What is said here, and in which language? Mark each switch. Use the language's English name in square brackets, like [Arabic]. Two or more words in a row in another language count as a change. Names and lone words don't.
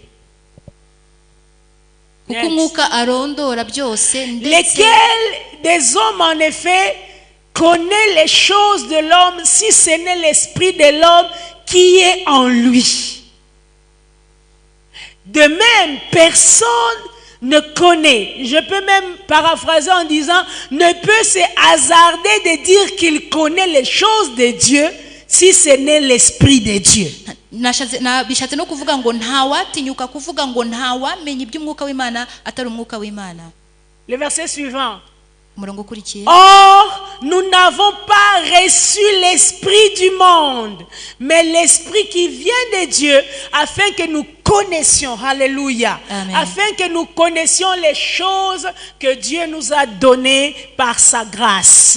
[French] Lesquels des hommes en effet connaît les choses de l'homme si ce n'est l'Esprit de l'homme qui est en lui. De même, personne ne connaît, je peux même paraphraser en disant, ne peut se hasarder de dire qu'il connaît les choses de Dieu si ce n'est l'Esprit de Dieu. [Kinyarwanda] Bishatse no kuvuga ngo ntawatinyuka kuvuga ngo ntawamenye iby'umwuka w'Imana atari umwuka w'Imana. [French] Le verset suivant. Or, nous n'avons pas reçu l'esprit du monde, mais l'esprit qui vient de Dieu, afin que nous connaissions, alléluia, Amen. Afin que nous connaissions les choses que Dieu nous a données par sa grâce.